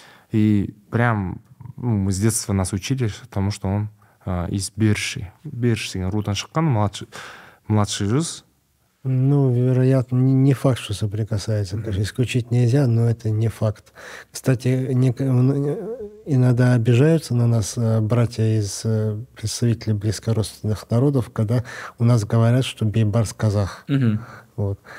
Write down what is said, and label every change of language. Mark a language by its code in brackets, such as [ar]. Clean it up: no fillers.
[ru] И прям мы с детства нас учили, потому что он из Берши. [kk] Берши деген рудан шыққан, младший жүз. [ru] Ну, вероятно, не факт, что соприкасается. Конечно, исключить нельзя, но это не факт. Кстати, иногда обижаются на нас братья из представителей близкородственных народов, когда у нас говорят, что Бейбарс казах. Вот.